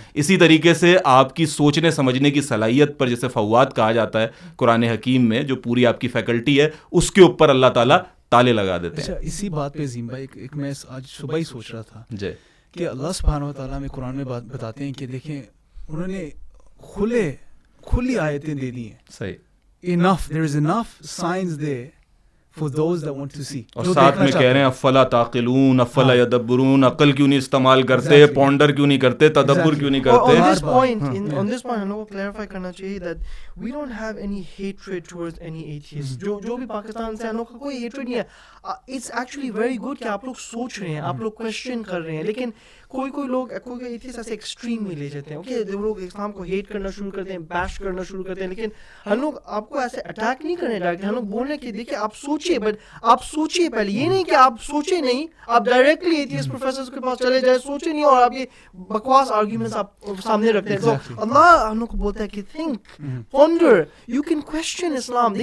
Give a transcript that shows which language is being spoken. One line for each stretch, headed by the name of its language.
Urdu: اسی طریقے سے آپ کی سوچنے سمجھنے کی صلاحیت پر, جسے فوات کہا جاتا ہے قرآن حکیم میں, جو پوری آپ کی فیکلٹی ہے, اس کے اوپر اللہ تعالیٰ تالے لگا دیتے ہیں. اسی بات پہ عظیم بھائی, ایک میں آج صبح ہی سوچ رہا تھا جی کہ اللہ سبحانہ و تعالیٰ میں قرآن میں بتاتے ہیں کہ دیکھیں انہوں نے کھلی آیتیں دے دی ہیں. صحیح.
English: enough, there is enough signs there for those that want to see.
Urdu: اور ساتھ میں کہہ رہے ہیں افلا تعقلون, افلا یدبرون, عقل کیوں نہیں استعمال کرتے, پونڈر کیوں نہیں کرتے, تدبر کیوں نہیں کرتے.
English: On this point
Urdu: ہم لوگوں کو کلیریفائی کرنا چاہیے
English: that we don't have any hatred towards any atheist.
Urdu: جو بھی پاکستان سے ہم لوگ کا کوئی hatred نہیں ہے.
English: It's actually very good
Urdu: کہ آپ لوگ سوچ رہے ہیں, آپ لوگ کوشچن کر رہے ہیں, لیکن کوئی لوگ ایتھیسٹ ایسے ایکسٹریم میں لے جاتے ہیں. اوکے, لوگ اسلام کو ہیٹ کرنا شروع کرتے ہیں, بیش کرنا شروع کرتے ہیں, لیکن ہم لوگ آپ کو ایسے اٹیک نہیں کرنے ڈائریکٹ. ہم لوگ بول رہے ہیں کہ دیکھیے آپ سوچیے, بٹ آپ سوچیے پہلے. یہ نہیں کہ آپ سوچے نہیں, آپ ڈائریکٹلی ایتھیسٹ پروفیسرز کے پاس چلے جائیں, سوچے نہیں, اور آپ یہ بکواس آرگیومنٹس آپ سامنے رکھتے ہیں. تو اللہ ہم لوگ کو بولتا ہے کہ think, ponder,
English: You can question Islam.